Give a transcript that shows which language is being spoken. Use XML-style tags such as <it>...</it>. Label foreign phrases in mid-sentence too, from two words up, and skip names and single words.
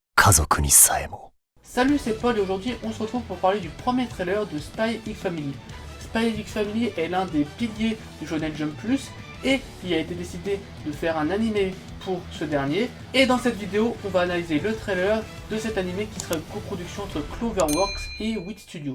<ja>家族にさえも。</ja> <fr>Salut, c'est Paul et aujourd'hui on se retrouve pour parler du premier trailer de Spy X Family. Spy X Family est l'un des piliers du Shonen Jump Plus et il a été décidé de faire un animé pour ce dernier. Et dans cette vidéo, on va analyser le trailer de cet animé qui sera une coproduction entre Cloverworks et Wit Studio.</fr>